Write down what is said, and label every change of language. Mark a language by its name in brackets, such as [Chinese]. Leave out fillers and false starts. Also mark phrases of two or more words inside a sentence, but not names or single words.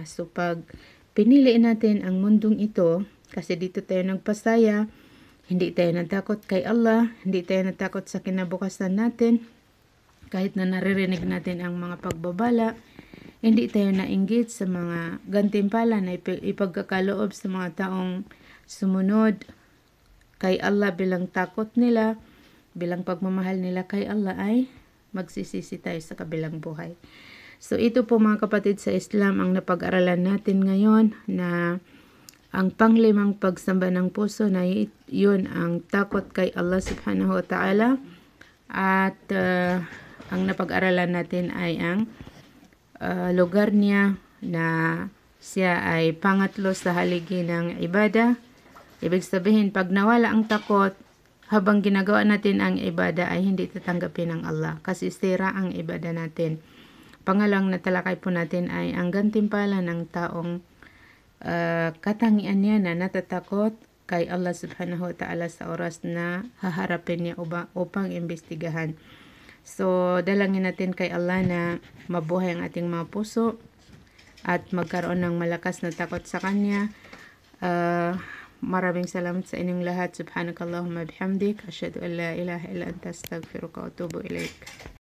[Filipino] So pag pinili natin ang mundong ito, kasi dito tayo nagpasaya, hindi tayo natakot kay Allah, hindi tayo natakot sa kinabukasan natin, kahit na naririnig natin ang mga pagbabala, hindi tayo nainggit sa mga gantimpala na ipagkakaloob sa mga taong sumunod kay Allah bilang takot nila, bilang pagmamahal nila kay Allah ay magsisisi tayo sa kabilang buhay. So ito po mga kapatid sa Islam ang napag-aralan natin ngayon na ang panglimang pagsamba ng puso na yun ang takot kay Allah [Arabic] سبحانه وتعالى [Filipino] at ang napag-aralan natin ay ang lugar niya na siya ay pangatlo sa haligi ng ibada. Ibig sabihin, pag nawala ang takot, habang ginagawa natin ang ibada ay hindi tatanggapin ng Allah kasi sira ang ibada natin. Pangalawang natalakay po natin ay ang gantimpala ng taong katangian niya na natatakot kay Allah [Arabic] سبحانه وتعالى [Filipino] sa oras na haharapin niya upang imbestigahan. So, dalangin natin kay Allah na mabuhay ang ating mga puso at magkaroon ng malakas na takot sa Kanya. Maraming salamat sa inyong lahat. [Arabic] سبحانك اللهم وبحمدك أشهد أن لا إله إلا أنت أستغفرك وأتوب إليك.